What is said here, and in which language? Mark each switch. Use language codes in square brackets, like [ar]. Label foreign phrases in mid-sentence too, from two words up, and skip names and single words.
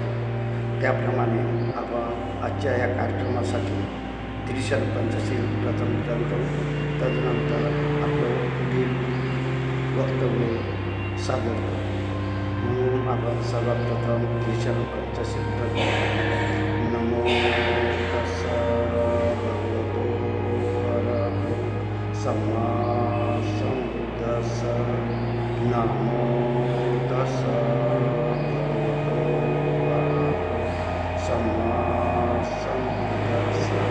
[mr] त्याप्रमाणे आपण आजच्या या कार्यक्रमासाठी त्रिशक्ती पंचशील प्रथम ग्रहण करू. तदनंतर आपलं पुढील वक्तव्य सादर करू. म्हणून आपण सर्वात प्रथम त्रिशक्ती पंचशील ग्रहण. [pi] नमो तस्सा भगवतो अरहतो सम्मा सम्बुद्धस्सा. नमो तस्सा भगवतो अरहतो सम्मा सम्बुद्धस्सा.